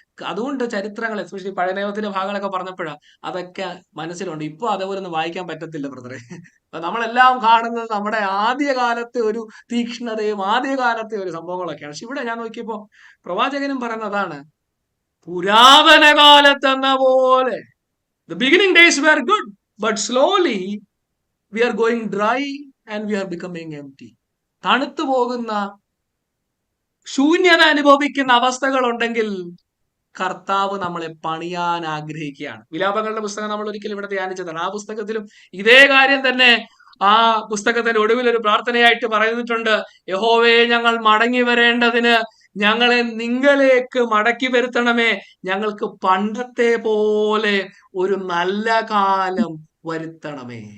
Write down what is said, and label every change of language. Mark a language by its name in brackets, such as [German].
[Malayalam] അതുകൊണ്ട് ചരിത്രങ്ങൾ, എസ്പെഷ്യലി പഴയ നിയമത്തിന്റെ ഭാഗങ്ങളൊക്കെ പറഞ്ഞപ്പോഴാണ് അതൊക്കെ മനസ്സിലുണ്ട്. ഇപ്പൊ അതേപോലെ ഒന്നും വായിക്കാൻ പറ്റത്തില്ല ബ്രദറെ. അപ്പൊ നമ്മളെല്ലാം കാണുന്നത് നമ്മുടെ ആദ്യകാലത്തെ ഒരു തീക്ഷ്ണതയും ആദ്യകാലത്തെ ഒരു സംഭവങ്ങളൊക്കെയാണ്. പക്ഷെ ഇവിടെ ഞാൻ നോക്കിയപ്പോ പ്രവാചകനും പറയുന്നതാണ്, പുരാതന കാലത്തെന്ന പോലെ. [English] The beginning days were good, but slowly we are going dry and we are becoming empty. [Malayalam] തണുത്തു പോകുന്ന, ശൂന്യത അനുഭവിക്കുന്ന അവസ്ഥകൾ ഉണ്ടെങ്കിൽ കർത്താവ് നമ്മളെ പണിയാൻ ആഗ്രഹിക്കുകയാണ്. വിലാപങ്ങളുടെ പുസ്തകം നമ്മൾ ഒരിക്കലും ഇവിടെ ധ്യാനിച്ചതാണ്. ആ പുസ്തകത്തിലും ഇതേ കാര്യം തന്നെ ആ പുസ്തകത്തിന്റെ ഒടുവിൽ ഒരു പ്രാർത്ഥനയായിട്ട് പറഞ്ഞിട്ടുണ്ട്, യഹോവേ, ഞങ്ങൾ മടങ്ങി വരേണ്ടതിന് ഞങ്ങളെ നിങ്ങളിലേക്ക് മടക്കി വരുത്തണമേ, ഞങ്ങൾക്ക് പണ്ടത്തെ പോലെ ഒരു നല്ല കാലം വരുത്തണമേ.